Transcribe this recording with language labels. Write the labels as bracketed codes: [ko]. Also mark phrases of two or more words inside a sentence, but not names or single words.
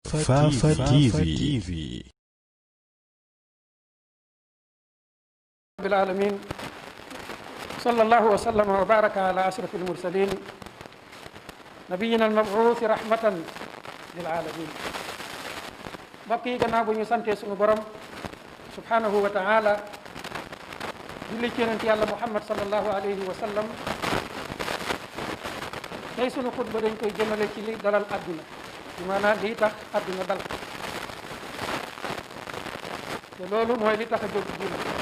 [ar] Fafa TV. رب العالمين صلى الله وسلم وبارك على أشرف المرسلين نبينا المبعوث رحمة للعالمين. [wo] mbokk yi gannaaw bu ñu santee suñu borom [ar] سبحانه وتعالى [wo] julli ci yonent yàlla Muhammad [ar] صلى الله عليه وسلم, [wo] tey sunu xutba dañ koy jëmale ci li dalal àdduna, bi maanaam lii tax àdduna dal, te loolu mooy li tax a jóg diina.